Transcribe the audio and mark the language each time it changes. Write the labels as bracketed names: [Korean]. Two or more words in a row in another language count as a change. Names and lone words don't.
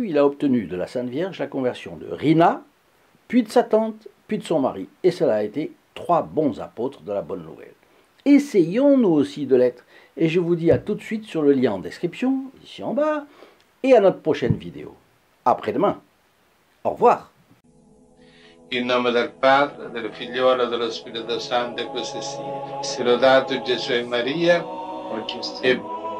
[French] Il a obtenu de la Sainte Vierge la conversion de Rina, puis de sa tante, puis de son mari. Et cela a été 3 bons apôtres de la bonne nouvelle. Essayons nous aussi de l'être. Et je vous dis à tout de suite sur le lien en description, ici en bas, et à notre prochaine vidéo. Après-demain. Au revoir. [Italian] In nome del Padre, del Figliolo e dello Spirito Santo, e così sia. Sia lodato Gesù e Maria, e